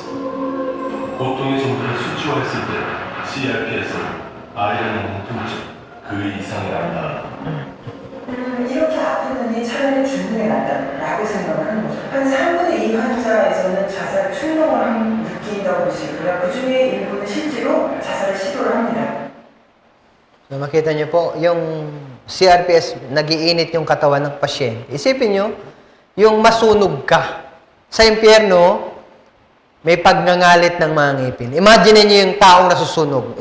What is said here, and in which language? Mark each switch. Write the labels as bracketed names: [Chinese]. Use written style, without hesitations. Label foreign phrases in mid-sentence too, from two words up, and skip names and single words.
[Korean] 고통의 정도를 수치화했을 때 CRPS는 아이라는 통증, 그 이상이란다. 이렇게 아픈 놈이 차라리 죽는 게 낫다라고 생각을 하는 거죠. 한 3분의 2 환자에서는 자살 충동을 느낀다고 볼 수 있고요. 그 중에 일부는 실제로 자살을 시도를 합니다. [Filipino] So, makita niyo po, yung CRPS, nagiinit yung katawan ng pasyente. Isipin niyo, yung masunog ka. Sa impyerno, may pagngangalit ng mga ngipin. Imagine niyo yung taong nasusunog.